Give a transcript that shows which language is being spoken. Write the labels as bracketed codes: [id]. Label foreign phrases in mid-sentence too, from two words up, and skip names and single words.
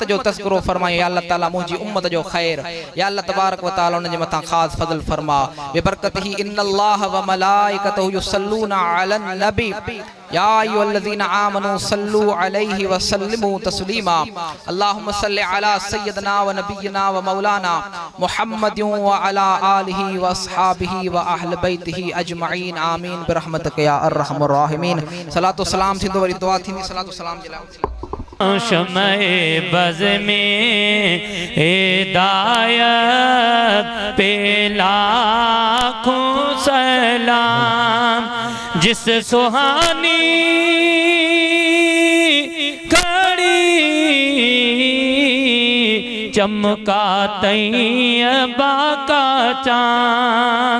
[sd] जो तज़किरो फरमायो या अल्लाह [ar] ताला मुंहिंजी उम्मत जो ख़ैर या अल्लाह تبارك وتعالى [sd] उन जे मथां ख़ास फज़ल फरमा [ar] ببركته إن الله وملائكته يصلون على النبي يا أيها الذين آمنوا صلوا عليه وسلموا تسليما اللهم صل على سيدنا ونبينا ومولانا محمد وعلى آله وأصحابه وأهل بيته أجمعين آمين برحمتك يا أرحم الراحمين [sd] सलातो सलाम थींदो वरी दुआ थींदी सलातो सलाम जे लाइ [ur] شمعے بز میں ہدایت پہ لاکھوں سلام جس سہانی گھڑی چمکا طیبہ کا چاند